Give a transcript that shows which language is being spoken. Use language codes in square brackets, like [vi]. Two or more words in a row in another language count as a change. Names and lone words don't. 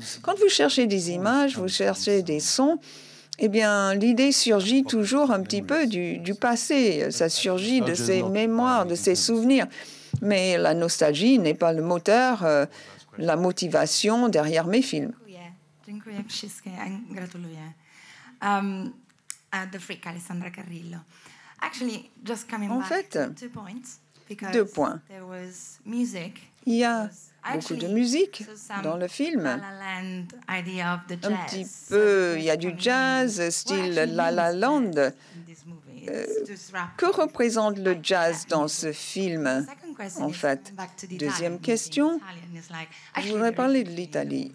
[fr] Quand vous cherchez des images, vous cherchez des sons, eh bien, l'idée surgit toujours un petit peu du passé. Ça surgit de ses mémoires, de ses souvenirs. Mais la nostalgie n'est pas le moteur, la motivation derrière mes films. [pl] Dziękuję wszystkie, gratuluję. [en] The Freak, Alessandra Carrillo. Actually, just coming back to 2 points, because 2 points. There was music. [fr] Il y a beaucoup de musique dans le film. Un petit peu, il y a du jazz, style La La Land. Que représente le jazz dans ce film, en fait? Deuxième question, je voudrais parler de l'Italie.